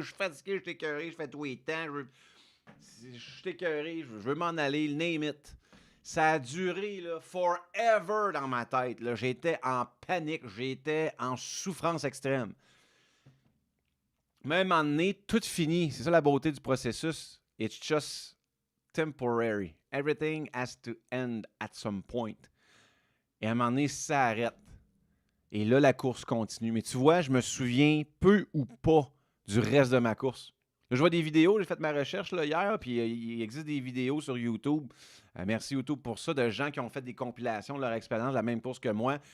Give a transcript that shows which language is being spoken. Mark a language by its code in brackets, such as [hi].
[fr] Je suis fatigué, je suis écœuré, je fais tous les temps. Je suis écœuré, je veux m'en aller, [en] name it. [fr] Ça a duré là, forever dans ma tête. Là. J'étais en panique, j'étais en souffrance extrême. Même à un moment donné, tout finit. C'est ça la beauté du processus. [en] It's just temporary. Everything has to end at some point. [fr] Et à un moment donné, ça arrête. Et là, la course continue. Mais tu vois, je me souviens peu ou pas du reste de ma course. Là, je vois des vidéos, j'ai fait ma recherche là, hier, puis il existe des vidéos sur YouTube. Merci YouTube pour ça, de gens qui ont fait des compilations de leur expérience de la même course que moi.